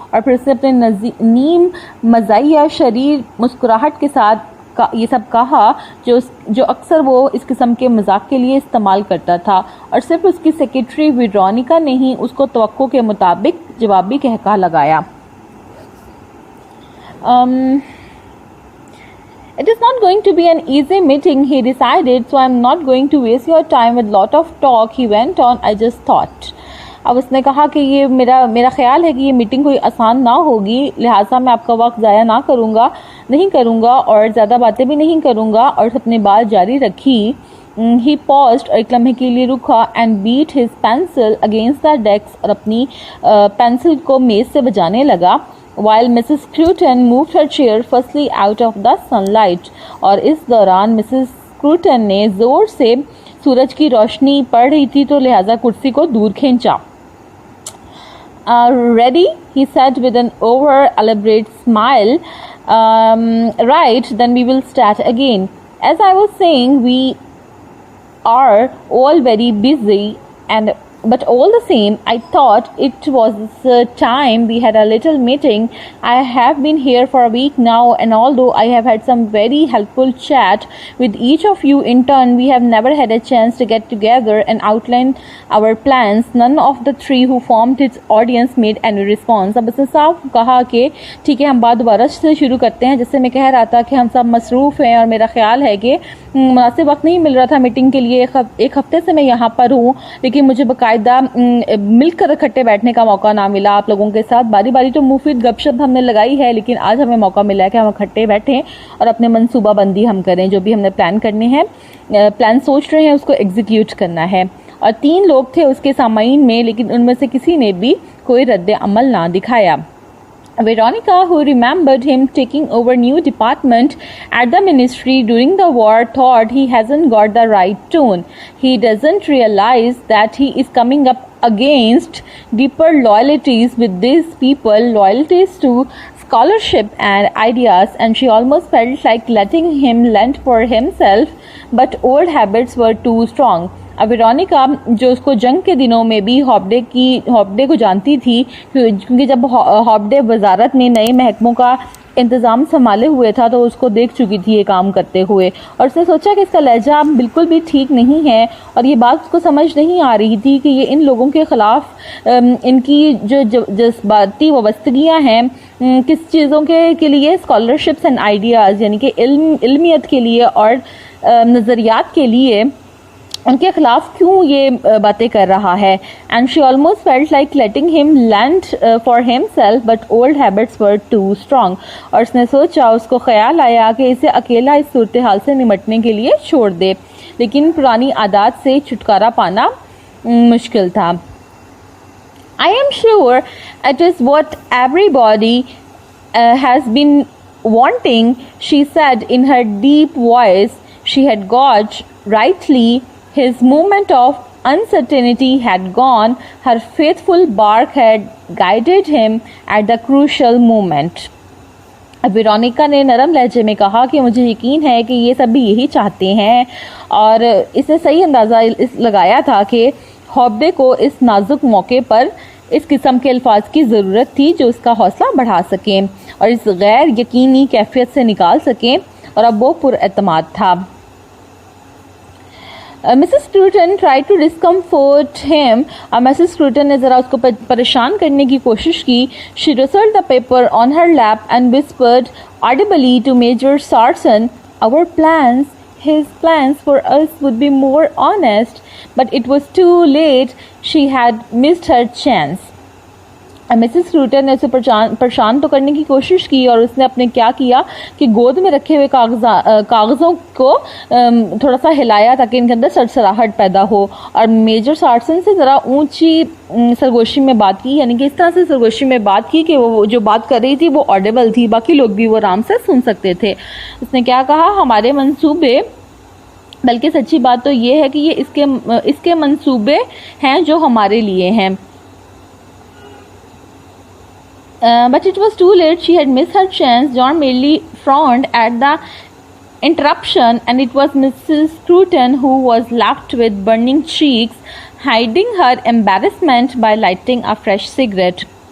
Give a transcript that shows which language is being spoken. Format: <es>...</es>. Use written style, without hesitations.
<hi>और फिर उसने अपने नीम मज़ाहिया शरीर मुस्कुराहट के साथ ये सब कहा जो अक्सर वो इस किस्म के मजाक के लिए इस्तेमाल करता था. और सिर्फ उसकी सेक्रेटरी वेरोनिका ने ही उसको तवक्को के मुताबिक जवाबी कहका लगाया.</hi> <en>It is not going to be an easy meeting, he decided, so I am not going to waste your time with lot of talk, he went on. I just thought.</en> <hi>अब उसने कहा कि ये मेरा ख्याल है कि ये मीटिंग कोई आसान ना होगी, लिहाजा मैं आपका वक्त ज़ाया नहीं करूँगा और ज़्यादा बातें भी नहीं करूँगा. और अपनी बात जारी रखी.</hi> <en>He paused</en> <hi>और एक लम्हे के लिए रुका</hi> <en>and beat his pencil against the desk</en> <hi>और अपनी पेंसिल को मेज़ से बजाने लगा.</hi> <en>While Mrs. Scruton moved her chair firstly out of the sunlight.</en> <hi>और इस दौरान मिसेस स्क्रूटन ने ज़ोर से सूरज की रोशनी पड़ रही थी तो लिहाजा कुर्सी को दूर खींचा.</hi> <en>Ready? He said with an over-elaborate smile. Right, then we will start again. As I was saying, we are all very busy but all the same, I thought it was time we had a little meeting. I have been here for a week now, and although I have had some very helpful chat with each of you in turn, we have never had a chance to get together and outline our plans. None of the three who formed its audience made any response.</en> <hi>अब उसने साफ कहा कि ठीक है, हम बात दोबारा से शुरू करते हैं. जैसे मैं कह रहा था कि हम सब मसरूफ़ हैं और मेरा ख्याल है कि मुनासिब वक्त नहीं मिल रहा था मीटिंग के लिए. एक हफ्ते से मैं यहाँ पर हूँ, लेकिन मुझे बाकायदा मिलकर इकट्ठे बैठने का मौका ना मिला आप लोगों के साथ. बारी बारी तो मुफीद गपशप हमने लगाई है, लेकिन आज हमें मौका मिला है कि हम इकट्ठे बैठें और अपने मनसूबा बंदी हम करें. जो भी हमने प्लान सोच रहे हैं उसको एग्जीक्यूट करना है. और 3 लोग थे उसके सामाईन में, लेकिन उनमें से किसी ने भी कोई रद्द अमल ना दिखाया.</hi> <en>Veronica, who remembered him taking over new department at the ministry during the war, thought he hasn't got the right tone. He doesn't realize that he is coming up against deeper loyalties with these people, loyalties to scholarship and ideas, and she almost felt like letting him lend for himself, but old habits were too strong.</en> <hi>अब Veronica जो उसको जंग के दिनों में भी हॉपडे को जानती थी, क्योंकि जब हॉपडे वजारत में नए महकमों का इंतज़ाम संभाले हुए था तो उसको देख चुकी थी ये काम करते हुए. और उसने सोचा कि इसका लहजा बिल्कुल भी ठीक नहीं है और ये बात उसको समझ नहीं आ रही थी कि ये इन लोगों के ख़िलाफ़ इनकी जो जज्बाती वाबस्तगियाँ हैं किस चीज़ों के लिए,</hi> <en>scholarships and ideas</en> <hi>यानी कि इल्मियत के लिए और नज़रियात के लिए, उनके खिलाफ क्यों ये बातें कर रहा है.</hi> <en>And she almost felt like letting him land for himself but old habits were too strong.</en> <hi>और उसने सोचा, उसको ख्याल आया कि इसे अकेला इस सूरत हाल से निमटने के लिए छोड़ दे, लेकिन पुरानी आदत से छुटकारा पाना मुश्किल था.</hi> <en>I am sure it is what everybody has been wanting, she said in her deep voice. She had got rightly. His moment of uncertainty had gone. Her faithful bark had guided him at the crucial moment.</en> <hi>Veronica ने नरम लहजे में कहा कि मुझे यकीन है कि ये सभी यही चाहते हैं. और इसने सही अंदाज़ा लगाया था कि हॉपडे को इस नाजुक मौके पर इस किस्म के अल्फाज की ज़रूरत थी जो उसका हौसला बढ़ा सकें और इस गैर यकीनी कैफियत से निकाल सकें, और अब वो पुरएतमाद था।</hi> <en>Mrs Scruton try to discomfort him.</en> <hi>और मिसेस स्क्रूटन ने ज़रा उसको परेशान करने की कोशिश की।</hi> <en>She rustled the paper on her lap and whispered audibly to Major Sarson, our plans, his plans for us would be more honest, but it was too late. She had missed her chance.</en> <hi>Mrs Scruton ने उसे परेशान तो करने की कोशिश की, और उसने अपने क्या किया कि गोद में रखे हुए कागज़ों को थोड़ा सा हिलाया ताकि इनके अंदर सरसराहट पैदा हो, और मेजर सार्सन से ज़रा ऊंची सरगोशी में बात की, यानी कि इस तरह से सरगोशी में बात की कि वो जो बात कर रही थी वो ऑडिबल थी, बाकी लोग भी वो आराम से सुन सकते थे। उसने क्या कहा, हमारे मंसूबे, बल्कि सच्ची बात तो ये है कि ये इसके मंसूबे हैं जो हमारे लिए हैं।</hi> <en>But it was too late. She had missed her chance. John merely frowned at the interruption, and it was Mrs. Scruton who was left with burning cheeks, hiding her embarrassment by lighting a fresh cigarette.</en>